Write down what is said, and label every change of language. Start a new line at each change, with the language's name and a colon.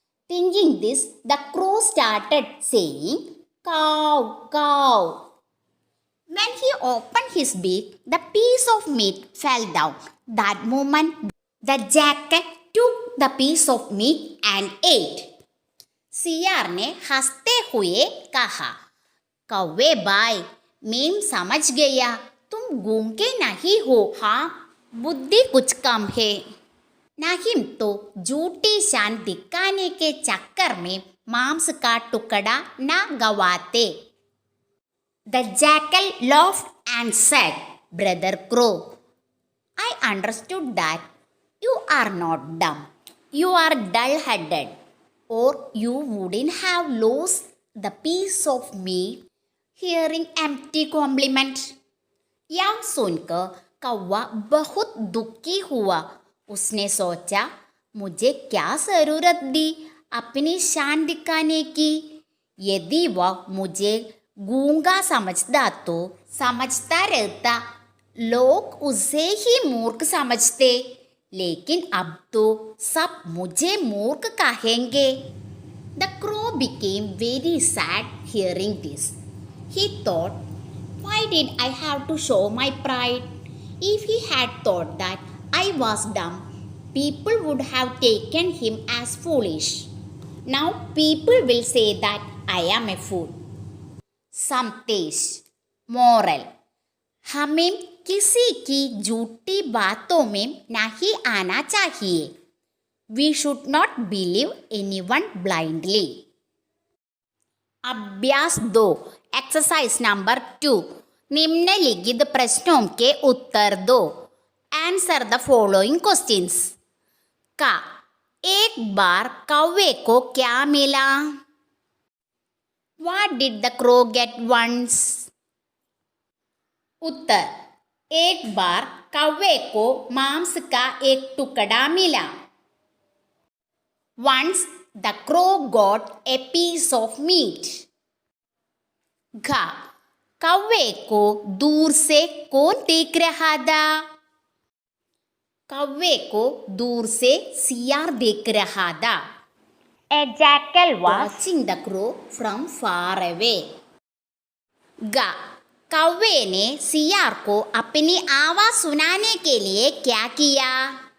English: Thinking this, the crow started saying, cow, cow. When he opened his beak, the piece of meat fell down. That moment, the jackal took the piece of meat and ate.
Hindi: सियार ने हंसते हुए कहा, कौवे भाई, मैं समझ गया, तुम गूंगे नहीं हो। हाँ, बुद्धि कुछ कम है। नहीं तो झूठी शान दिखाने के चक्कर में मांस का टुकड़ा न गवाते।
English: The jackal laughed and said, Brother Crow, I understood that you are not dumb. You are dull-headed, or you wouldn't have lost the piece of meat hearing empty compliment.
Hindi: यह सुनकर कौवा बहुत दुखी हुआ। उसने सोचा, मुझे क्या ज़रूरत थी अपनी शान दिखाने की। यदि वह मुझे गूंगा समझता तो समझता रहता, लोग उसे ही मूर्ख समझते। लेकिन अब तो सब मुझे मूर्ख कहेंगे।
English: The crow became very sad hearing this. He thought, why did I have to show my pride? If he had thought that I was dumb, people would have taken him as foolish. Now people will say that I am a fool.
Hindi: संदेश moral, हमें किसी की झूठी बातों में नहीं आना चाहिए.
English: We should not believe anyone blindly.
Hindi: अभ्यास 2
English: Exercise number 2.
Hindi: निम्नलिखित प्रश्नों के उत्तर दो.
English: Answer the following questions.
Hindi: का एक बार कौवे को क्या मिला?
English: What did the crow get once?
Hindi: उत्तर, एक बार कौवे को मांस का एक टुकड़ा मिला.
English: Once the crow got a piece of meat.
Hindi: घ, कौवे को दूर से कौन देख रहा था? कौवे को दूर से सियार देख रहा था.
English: A jackal was watching the crow from far away.
Hindi: ग, कौवे ने सियार को अपनी आवाज सुनाने के लिए क्या किया?